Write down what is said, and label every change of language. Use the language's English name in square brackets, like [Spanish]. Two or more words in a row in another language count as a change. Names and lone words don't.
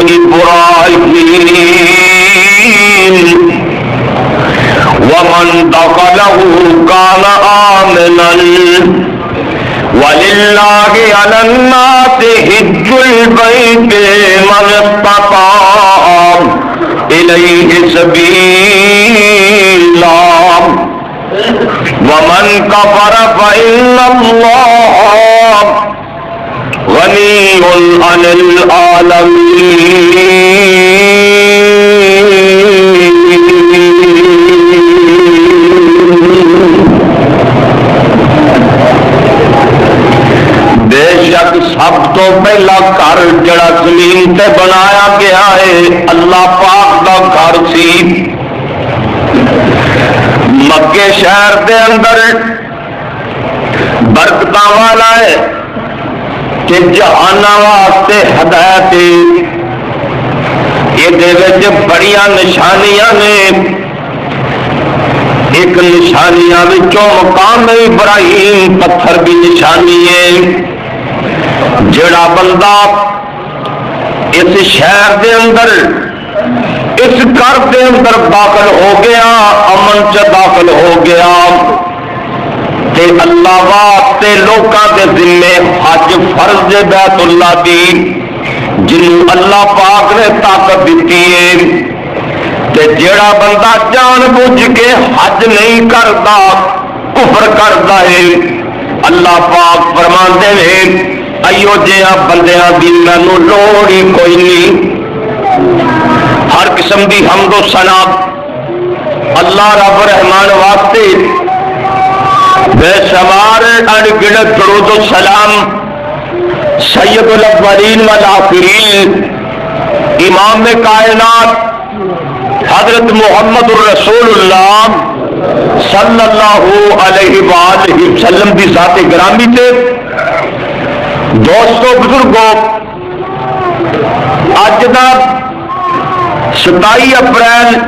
[Arabic] إبراهيم ومن دخله كان آمنا وللہ علی الناس حج البیت من استطاع الیہ سبیلا ومن کفر فإن اللہ غنی عن [Punjabi] بے شک سب تو پہلا گھر جڑا زمین تے بنایا گیا ہے اللہ پاک دا گھر سی مکے شہر دے اندر برکتاں والا ہے کہ جہاناں واسطے ہدایت یہ دے وچ بڑیاں نشانیاں نے ایک نشانیاں وچوں مقام ابراہیم پتھر بھی نشانی ہے جڑا بندہ اس شہر دے اندر اس گھر دے اندر داخل ہو گیا امن چ داخل ہو گیا تے اللہ واسطے لوکاں دے ذمے حج فرض بیت اللہ دی جنوں اللہ پاک نے طاقت دتی ہے تے جڑا بندہ جان بوجھ کے حج نہیں کردا کفر کردا ہے اللہ پاک فرماندے ہیں ایو جہاں بندیاں دی مینوں لوڑ ہی کوئی نہیں ہر قسم دی حمد و ثنا اللہ رب رحمان واسطے بے شمار ان گنت درود و سلام [Arabic] سید الاولین والآخرین [Punjabi] امام کائنات حضرت محمد الرسول اللہ [Arabic] صلی اللہ علیہ وآلہ وسلم [Punjabi] دی ذات گرامی تے دوستو بزرگوں اج دا 27 اپریل